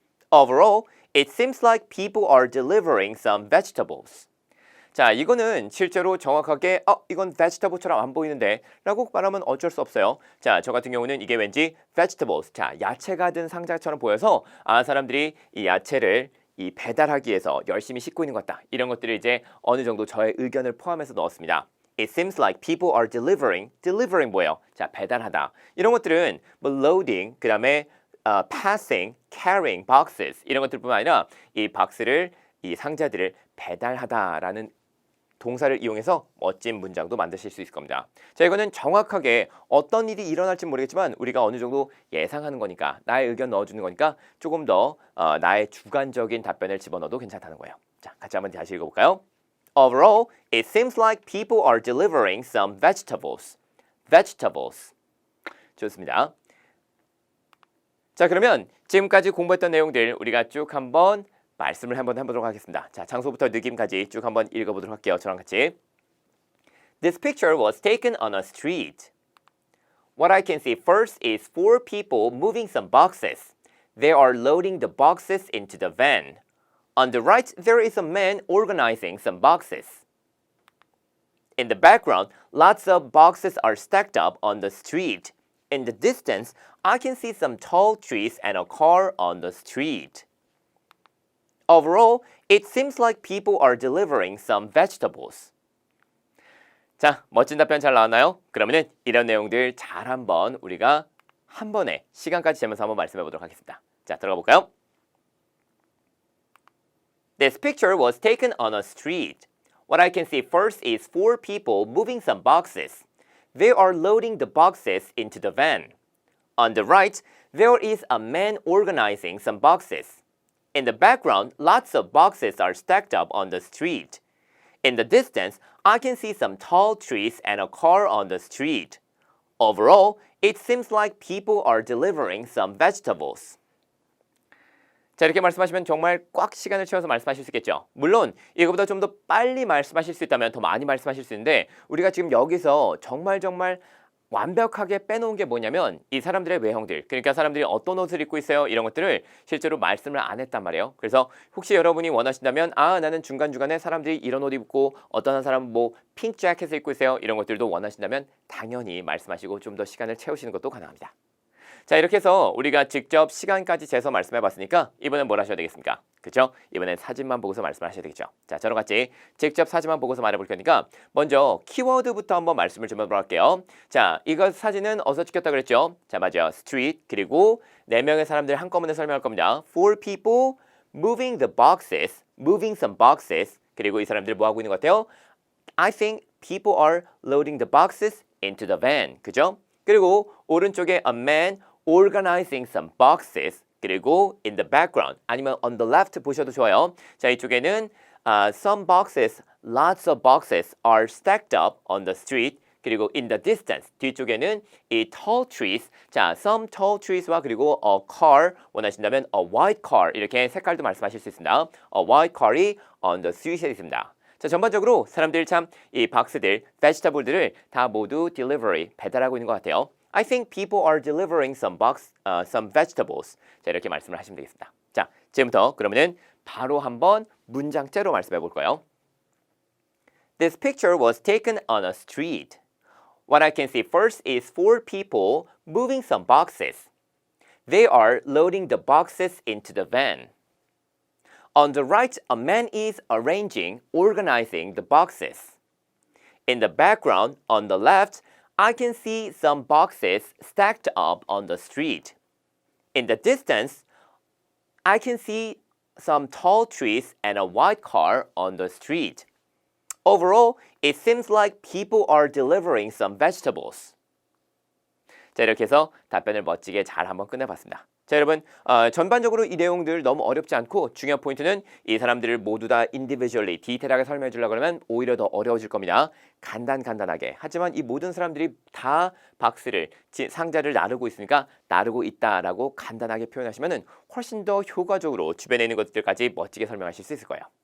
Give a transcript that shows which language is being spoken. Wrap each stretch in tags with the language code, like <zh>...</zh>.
<en>Overall, it seems like people are delivering some vegetables.</en> <ko>자, 이거는 실제로 정확하게 이건 vegetable처럼 안 보이는데 라고 말하면 어쩔 수 없어요. 자, 저 같은 경우는 이게 왠지 vegetables, 자, 야채가 든 상자처럼 보여서 사람들이 이 야채를 이 배달하기 위해서 열심히 싣고 있는 것 같다. 이런 것들을 이제 어느 정도 저의 의견을 포함해서 넣었습니다.</ko> <en>It seems like people are delivering</en> <ko>뭐예요? 자, 배달하다. 이런 것들은 뭐 loading, 그 다음에 passing, carrying boxes 이런 것들뿐만 아니라 이 박스를 이 상자들을 배달하다라는 동사를 이용해서 멋진 문장도 만드실 수 있을 겁니다. 자, 이거는 정확하게 어떤 일이 일어날지 모르겠지만 우리가 어느 정도 예상하는 거니까 나의 의견 넣어주는 거니까 조금 더 나의 주관적인 답변을 집어넣어도 괜찮다는 거예요. 자, 같이 한번 다시 읽어볼까요?</ko> <en>Overall, it seems like people are delivering some vegetables.</en> <ko>Vegetables. 좋습니다. 자, 그러면 지금까지 공부했던 내용들 우리가 쭉 한번 말씀을 한번 해보도록 하겠습니다. 자, 장소부터 느낌까지 쭉 한번 읽어보도록 할게요. 저랑 같이.</ko> <en>This picture was taken on a street. What I can see first is 4 people moving some boxes. They are loading the boxes into the van. On the right, there is a man organizing some boxes. In the background, lots of boxes are stacked up on the street. In the distance, I can see some tall trees and a car on the street. Overall, it seems like people are delivering some vegetables.</en> <ko>자, 멋진 답변 잘 나왔나요? 그러면은 이런 내용들 잘 한번 우리가 한 번에 시간까지 재면서 한번 말씀해 보도록 하겠습니다. 자, 들어가 볼까요?</ko> <en>This picture was taken on a street. What I can see first is 4 people moving some boxes. They are loading the boxes into the van. On the right, there is a man organizing some boxes. In the background, lots of boxes are stacked up on the street. In the distance, I can see some tall trees and a car on the street. Overall, it seems like people are delivering some vegetables.</en> <ko>자, 이렇게 말씀하시면 정말 꽉 시간을 채워서 말씀하실 수 있겠죠. 물론 이거보다 좀 더 빨리 말씀하실 수 있다면 더 많이 말씀하실 수 있는데 우리가 지금 여기서 정말 완벽하게 빼놓은 게 뭐냐면 이 사람들의 외형들, 그러니까 사람들이 어떤 옷을 입고 있어요 이런 것들을 실제로 말씀을 안 했단 말이에요. 그래서 혹시 여러분이 원하신다면 나는 중간중간에 사람들이 이런 옷 입고 어떤 한 사람은 뭐 핑크 재킷을 입고 있어요 이런 것들도 원하신다면 당연히 말씀하시고 좀 더 시간을 채우시는 것도 가능합니다. 자, 이렇게 해서 우리가 직접 시간까지 재서 말씀해 봤으니까 이번엔 뭘 하셔야 되겠습니까? 그렇죠? 이번엔 사진만 보고서 말씀을 하셔야 되겠죠. 자, 저랑 같이 직접 사진만 보고서 말해볼 거니까 먼저 키워드부터 한번 말씀을 좀 해보도록 할게요. 자, 이거 사진은 어디서 찍혔다 그랬죠? 자, 맞아요. street 그리고 4명의 사람들 한꺼번에 설명할 겁니다.</ko> <en>Four people moving the boxes, moving some boxes.</en> <ko>그리고 이 사람들 뭐 하고 있는 것 같아요?</ko> <en>I think people are loading the boxes into the van.</en> <ko>그죠? 그리고 오른쪽에</ko> <en>a man organizing some boxes.</en> <ko>그리고</ko> <en>in the background</en> <ko>아니면</ko> <en>on the left</en> <ko>보셔도 좋아요. 자, 이쪽에는</ko> <en>some boxes, lots of boxes are stacked up on the street.</en> <ko>그리고</ko> <en>in the distance</en> <ko>뒤쪽에는 이</ko> <en>tall trees.</en> <ko>자,</ko> <en>some tall trees</en> <ko>와 그리고</ko> <en>a car</en> <ko>원하신다면</ko> <en>a white car</en> <ko>이렇게 색깔도 말씀하실 수 있습니다.</ko> <en>a white car이 on the street에</en> <ko>있습니다. 자, 전반적으로 사람들 참 이 박스들, vegetable들을 다 모두 delivery 배달하고 있는 것 같아요.</ko> <en>I think people are delivering some vegetables.</en> <ko>자, 이렇게 말씀을 하시면 되겠습니다. 자, 지금부터 그러면은 바로 한번 문장째로 말씀해 볼 거예요.</ko> <en>This picture was taken on a street. What I can see first is 4 people moving some boxes. They are loading the boxes into the van. On the right, a man is organizing the boxes. In the background, on the left, I can see some boxes stacked up on the street. In the distance, I can see some tall trees and a white car on the street. Overall, it seems like people are delivering some vegetables.</en> <ko>자, 이렇게 해서 답변을 멋지게 잘 한번 끝내봤습니다. 자, 여러분 전반적으로 이 내용들 너무 어렵지 않고 중요한 포인트는 이 사람들을 모두 다 individually 디테일하게 설명해 주려고 그러면 오히려 더 어려워질 겁니다. 간단하게. 하지만 이 모든 사람들이 다 박스를 상자를 나르고 있으니까 나르고 있다라고 간단하게 표현하시면 훨씬 더 효과적으로 주변에 있는 것들까지 멋지게 설명하실 수 있을 거예요.</ko>